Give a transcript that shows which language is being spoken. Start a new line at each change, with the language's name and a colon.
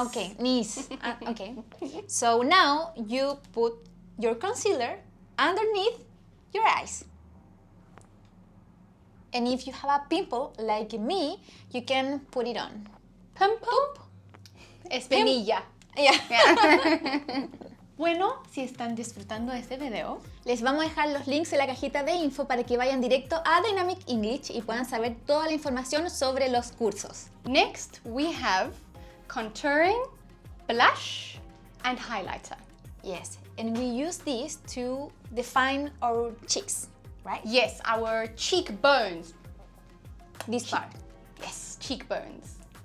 English: Okay, knees. Okay. So now you put your concealer underneath your eyes. And if you have a pimple like me, you can put it on. Pimple.
Spanish: Espinilla.
English: Yeah.
Spanish: Bueno, si están disfrutando de este video, Les vamos a dejar los links en la cajita de info para que vayan directo a Dynamic English y puedan saber toda la información sobre los cursos.
English: next we have contouring, blush, and highlighter. Yes, and we use this to define our cheeks, right? Yes, our cheekbones. This part. Yes, cheekbones.